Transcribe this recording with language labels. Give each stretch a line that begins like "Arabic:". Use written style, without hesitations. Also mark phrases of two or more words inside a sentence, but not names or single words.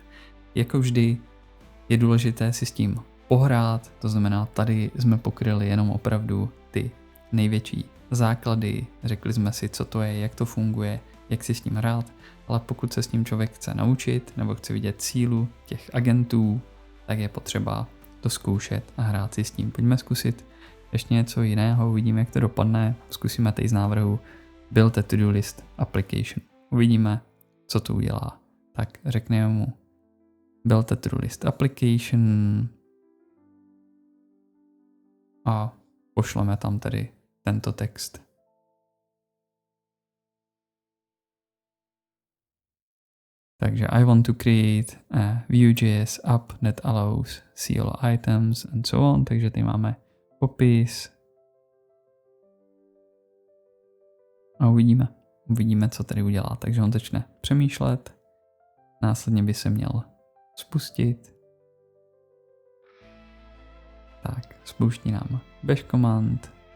Czech: Jako vždy je důležité si s tím pohrát, to znamená, tady jsme pokryli jenom opravdu ty největší základy, řekli jsme si, co to je, jak to funguje, jak si s ním hrát, ale pokud se s ním člověk chce naučit nebo chce vidět sílu těch agentů, tak je potřeba to zkoušet a hrát si s tím. Pojďme zkusit ještě něco jiného, uvidíme, jak to dopadne, zkusíme tady z návrhu
English: Build a to-do list application.
Czech: Uvidíme, co to udělá. Tak řekneme mu
English: Build a to-do list application
Czech: a pošleme tam tedy tento text.
English: Takže I want to create a Vue.js app that allows see all items and so on.
Czech: Takže tady máme popis. A uvidíme, co tady udělá. Takže on začne přemýšlet. Následně by se měl spustit. Tak, spouští nám
English: bash command.